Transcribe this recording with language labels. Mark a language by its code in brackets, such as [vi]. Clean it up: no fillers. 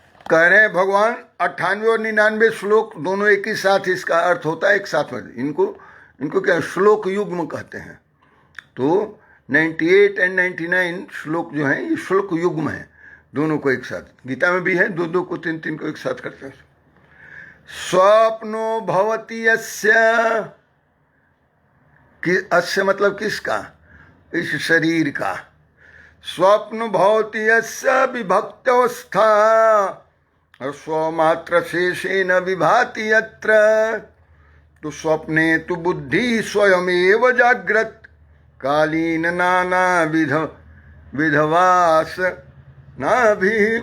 [hi] कह रहे हैं भगवान 98 और 99 श्लोक दोनों एक ही साथ इसका अर्थ होता है, एक साथ में। इनको क्या श्लोक युग्म कहते हैं। तो 98 एंड 99 श्लोक जो है ये श्लोक युग्म है, दोनों को एक साथ। गीता में भी है, दो दो को तीन तीन को एक साथ करते हैं। [sa] स्वप्नो भवति यस्य, अस्य [hi] मतलब किसका? इस शरीर का। [sa] स्वप्न भवति यस्य विभक्तवस्था और स्वमात्र शेषेन विभाति यत्र। तो स्वप्ने तो बुद्धि स्वयमेव जाग्रत कालीन नाना विधवास ना भी।